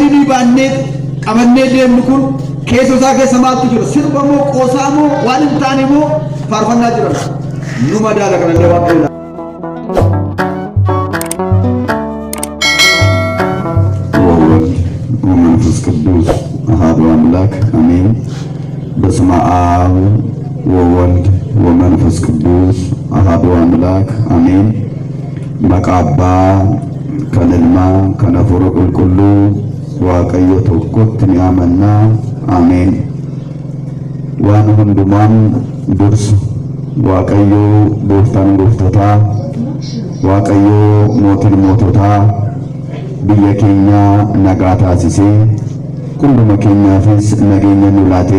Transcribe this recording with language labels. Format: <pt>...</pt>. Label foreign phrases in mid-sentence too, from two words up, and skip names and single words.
<om>baannee qabannee deemnu kun keessa isaa keessa maaltu jira? Sirba moo qoosaa moo waan hin taane moo faarfannaa jiran? Nu madaala kanallee waan ta'eedha.</om> <gez>ወመንፈስ ቅዱስ አሐዱ አምላክ አሜን። በስመ አብ ወወልድ ወመንፈስ ቅዱስ አሐዱ አምላክ አሜን።</gez> <om>maqaa abbaa kan ilmaa kan hafuura qulqulluu waaqayyo tokkotti ni amannaa ameen. waan hundumaan dursu waaqayyo gooftaan gooftotaa waaqayyo mootiin moototaa biyya keenya nagaa taasisee hunduma keenyaafis nageenya nu laatee</om>